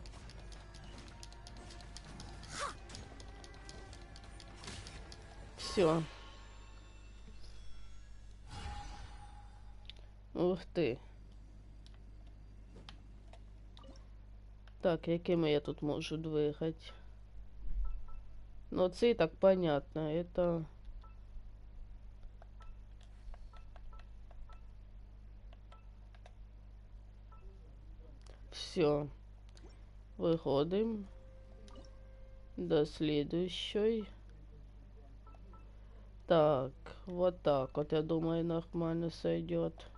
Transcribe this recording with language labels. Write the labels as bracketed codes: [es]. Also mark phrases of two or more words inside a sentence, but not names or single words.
[uk] Все. Ух ти. Так, якими я тут можу двигати? Ну, це і так понятно. Это... Все. [ru] Выходим до следующей. Так, вот так вот, я думаю, нормально сойдет.